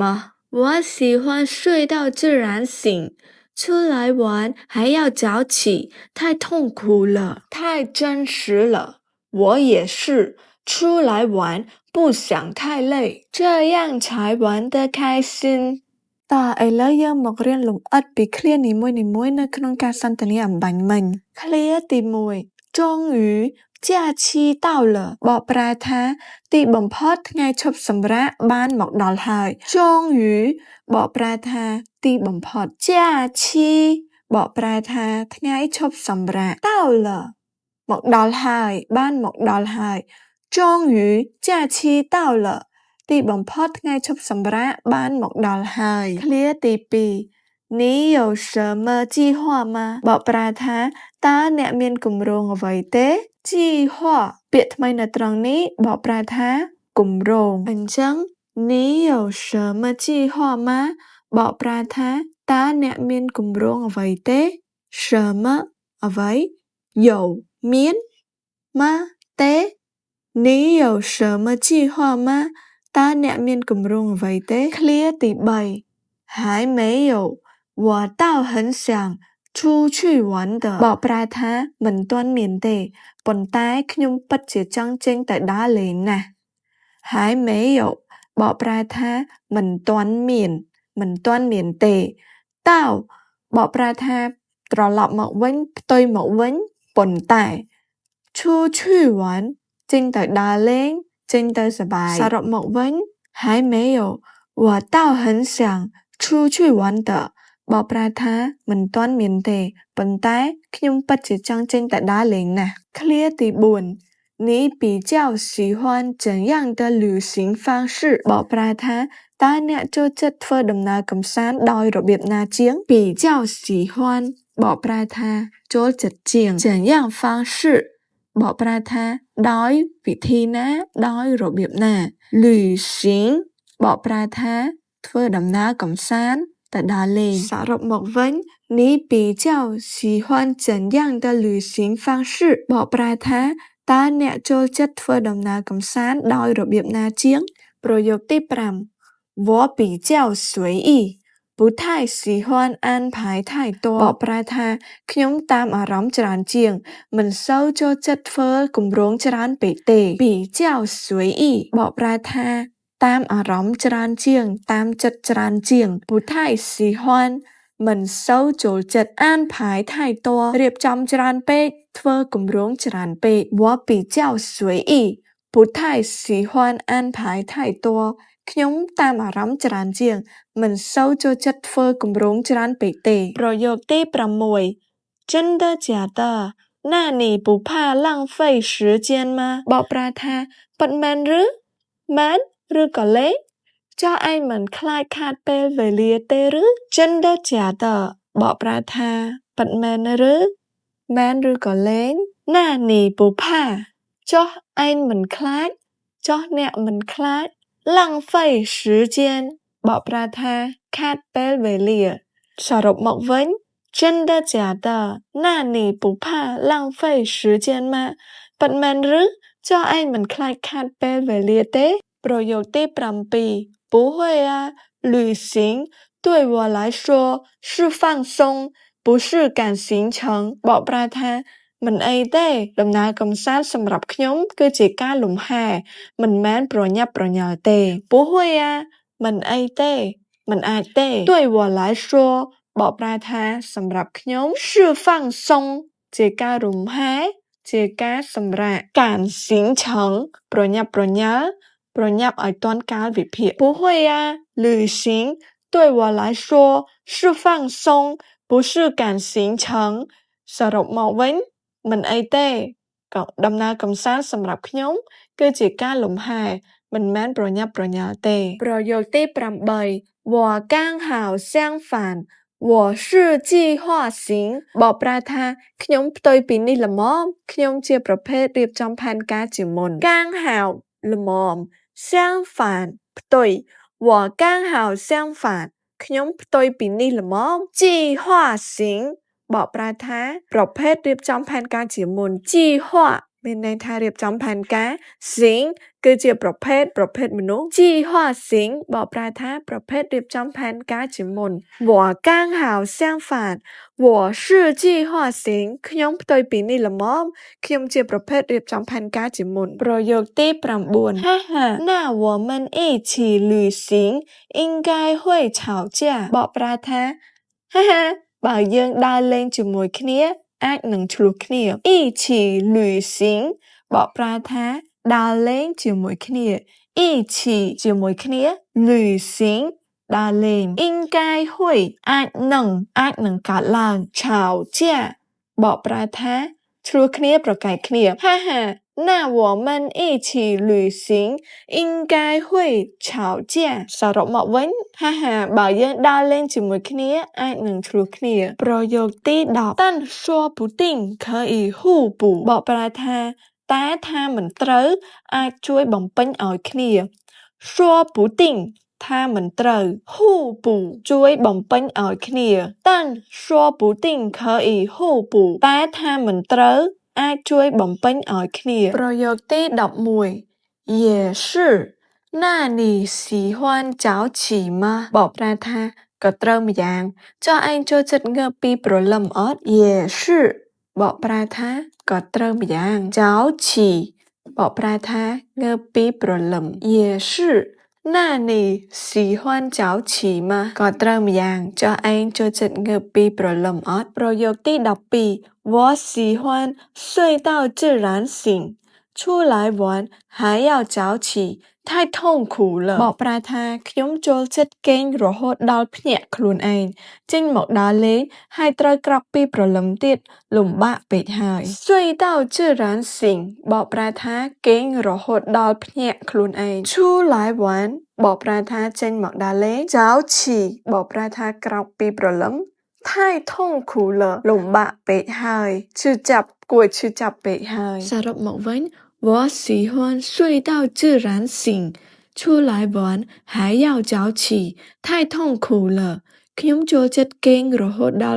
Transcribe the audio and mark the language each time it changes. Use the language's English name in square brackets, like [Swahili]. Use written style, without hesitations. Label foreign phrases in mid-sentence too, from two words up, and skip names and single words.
[Chinese] 我喜欢睡到自然醒。出来玩还要早起，太痛苦了，太真实了。我也是，出来玩不想太累，这样才玩得开心。 [Khmer] តើឥឡូវយើងមករៀនលម្អិតពីឃ្លានីមួយៗនៅក្នុងការសន្ទនាអំបញ្ញមិញឃ្លាទី1 [Chinese] 终于假期到了 [Khmer] បកប្រែថាទីបំផុតថ្ងៃឈប់សម្រាកបានមក ដល់ហើយ终于បកប្រែថាទីបំផុត假期បកប្រែថាថ្ងៃឈប់សម្រាក到了មកដល់ហើយបានមកដល់ហើយ [Chinese] 终于假期到了 [Khmer] ទីបំផុតថ្ងៃឈប់សម្រាកបានមកដល់ហើយឃ្លាទី 2 [Chinese] 你有什么计划吗 [Khmer] បកប្រែថាតើអ្នកមានគម្រោងអ្វីទេ计划ពាក្យថ្មីនៅត្រង់នេះបកប្រែថាគម្រោងអញ្ចឹង [Chinese] 你有什么计划吗 [Khmer] បកប្រែថាតើអ្នកមានគម្រោងអ្វីទេ什么អ្វី有មាន吗ទេ [Chinese] 你有什么计划吗 [Khmer] តើអ្នកមានគម្រោងអ្វីទេឃ្លាទី 3 [Chinese] 还没有我倒很想出去玩的 [Khmer] បកប្រែថាមិនទាន់មានទេប៉ុន្តែខ្ញុំពិតជាចង់ចេញទៅ ដើរលេងណាស់ [Chinese] 还没有 [Khmer] បកប្រែថាមិនទាន់មានទេតើបកប្រែថាត្រឡប់មក វិញផ្ទុយមកវិញប៉ុន្តែ [Chinese] 出去玩 [Khmer] ចេញទៅដើរលេងចេញទៅសប្បាយសរុបមកវិញ [Chinese] 还没有我倒很想出去玩的 [Khmer] បកប្រែថាមិនទាន់មានទេប៉ុន្តែខ្ញុំពិតជាចង់ចេញទៅដើរលេងណាស់ឃ្លាទី4 [Chinese] 你比较喜欢怎样的旅行方式 [Khmer] ប កប្រែថាតើអ្នកចូលចិត្តធ្វើដំណើរកម្សាន្តដោយរបៀបណាជាង [Chinese] 比较喜欢 [Khmer] បកប្រែថាចូលចិត្តជាង [Chinese] 怎样方式 [Khmer] បកប្រែថាដោយវិធីណាដោយរបៀបណា旅行បកប្រែថាធ្វើដំណើរកម្សាន្តទៅដើរលេងសរុបមកវិញ [Chinese] 你比较喜欢怎样的旅行方式 [Khmer] បកប្រែថាតើអ្នកចូលចិត្តធ្វើដំណើរកម្សាន្តដោយរបៀបណាជា ងប្រយោគទី 5 [Chinese] 我比较随意不太喜欢安排太多 [Khmer] បកប្រែថាខ្ញុំតាមអារម្មណ៍ច្រើនជាងមិនសូវចូលចិត្តធ្វើគម្រោងច្រើនពេកទេ [Chinese] 比较随意 [Khmer] បកប្រែថាតាមអារម្មណ៍ច្រើនជាងតាមចិត្តច្រើនជាង [Chinese] 不太喜欢 [Khmer] មិនសូវចូលចិត្តអា ន [Chinese] 排太多 [Khmer] រៀបចំច្រើនពេកធ្វើគម្រោងច្រើនពេក [Chinese] 我比较随意不太喜欢安排太多 [Khmer] ខ្ញុំតាមអារម្មណ៍ច្រើនជាងមិនសូវចូលចិត្តធ្វើគម្រោងច្រើនពេកទេប្រយោគទី 6 [Chinese] 真的假的那你不怕浪费时间吗 [Khmer] បកប្រែថាពិតមែនឬមែនឬក៏លេងចុះឯងមិនខ្លាចខាតពេលវេលាទេឬ [Chinese] 真的假的 [Khmer] បកប្រែ ថាពិតមែនឬមែនឬក៏លេង [Chinese] 那你不怕 [Khmer] ចុះឯងមិនខ្លាចចុះអ្នកមិនខ្លាច浪费时间ប កប្រែថាខាតពេលវេលាសរុបមកវិញ [Chinese] 真的假的那你不怕浪费时间 [Khmer] 吗ពិតមែនឬចុះឯងមិនខ្លាចខាតពេលវេលាទេប្រយោគទី 7 [Chinese] 不会啊旅行对我来说是放松不是赶行程 [Khmer] បកប្រែថាមិនអីទេដំណើរកម្សាន្តសម្រាប់ខ្ញុំគឺជាការលំហែមិនមែនប្រញាប់ប្រញាល់ទេ [Chinese] 不会啊 [Khmer] មិនអីទេមិនអាចទេ [Chinese] 对我来说 [Khmer] បកប្រែថាសម្រាប់ខ្ញុំ [Chinese] 是放松 [Khmer] ជាការរំហែជាការសម្រាកការសិងឆងប្រញាប់ប្រញាល់ប្រញាប់ឲ្យទាន់កាលវិភាគ [Chinese] 不会啊旅行对我来说是放松不是赶行程 [Khmer] សរុបមកវិញមិនអីទេក៏ដំណើរកម្សាន្តសម្រាប់ខ្ញុំគឺជាការលំហែមិនមែនប្រ ញាប់ប្រញាល់ទេប្រយោគទី 8 [Chinese] 我刚好相反我是计划型 [Khmer] បកប្រែថាខ្ញុំផ្ទុយពីនេះល្មមខ្ញុំជាប្រភេទរៀបចំផែនការជាមុន刚好ល្មម相反 ផ្ទុយ [Chinese] 我刚好相反 [Khmer] ខ្ញុំផ្ទុយពីនេះល្មម计划型បកប្រែថាប្រភេទរៀបចំផែនការជាមុន计划មានន័យថា រៀបចំផែនការសិងគឺជាប្រភេទមនុស្ស计划型បកប្រែថាប្រភេទរៀបចំផែនការជាមុន [Chinese] 我刚好相反我是计划型 [Khmer] ខ្ញុំផ្ទុយពីនេះល្មមខ្ញុំជាប្រភេទរៀបចំផែនការជាមុនប្រយោគទី9 [Chinese] 哈哈那我们一起旅行应该会吵架 [Khmer] បកប្រែថា哈哈បើយើងដើរលេងជាមួយគ្នាអាចនឹងឆ្លោះគ្នា [Chinese] 一起旅行 [Khmer] បកប្រែថាដើរលេងជាមួយគ្នា一起ជាមួយគ្នា旅行 ដើរលេង [Chinese] 应该会 [Khmer] អាចនឹងកើតឡើង吵架បកប្រែថាឆ្លោះគ្នាប្រកែកគ្នា [Chinese] 哈哈那我们一起旅行应该会吵架 [Khmer] សរុបមកវិញ哈哈បើយើងដើរលេង ជាមួយគ្នាអាចនឹងឆ្លោះគ្នាប្រយោគទី 10 [Chinese] 但说不定可以互补 [Khmer] បកប្រែថាតែថាមិនត្រូវអាចជួយបំពេញឲ្យគ្នា说不定ថាមិនត្រូវ互补ជួយបំពេញឲ្យគ្នា [Chinese] 但说不定可以互补 [Khmer] តែថាមិនត្រូវអាចជួយ បំពេញឲ្យគ្នាប្រយោគទី 11 [Chinese] 也是那你喜欢早起吗 [Khmer] បកប្រែថាក៏ត្រូវម្យ៉ាងចុះឯងចូលចិត្តងើបពីព្រលឹមអត់也是បកប្រែថាក៏ត្រូវម្យ៉ាង早起បកប្រែថាងើបពីព្រលឹម [Chinese] 也是那你喜欢早起吗 [Khmer] ក៏ត្រូវម្យ៉ាងចុះឯងចូលចិត្តងើបពីព្រលឹមអត់ប្រយោគទី 12我 [Chinese] 喜欢睡到自然醒出来玩还要早起太痛苦了 [Khmer] បកប្រែថាខ្ញុំចូលចិត្តគេងរហូតដល់ភ្ញាក់ខ្លួនឯងចេញ មកដើរលេងហើយត្រូវក្រោកពីព្រលឹមទៀតលំបាកពេកហើយ [Chinese] 睡到自然醒 [Khmer] បកប្រែថាគេង រហូតដល់ភ្ញាក់ខ្លួនឯង [Chinese] 出来玩 [Khmer] បកប្រែថាចេញមកដើរលេង早起បកប្រែថាក្រោកពីព្រលឹម [Chinese] 太痛苦了 [Khmer] លំបាកពេកហើយឈឺចាប់គួរឈឺចាប់ពេកហើយសរុបមកវិញ [Chinese] 我喜欢睡到自然醒出来玩还要早起太痛苦了 [Khmer] ខ្ញុំចូលចិត្តគេងរហូតដល់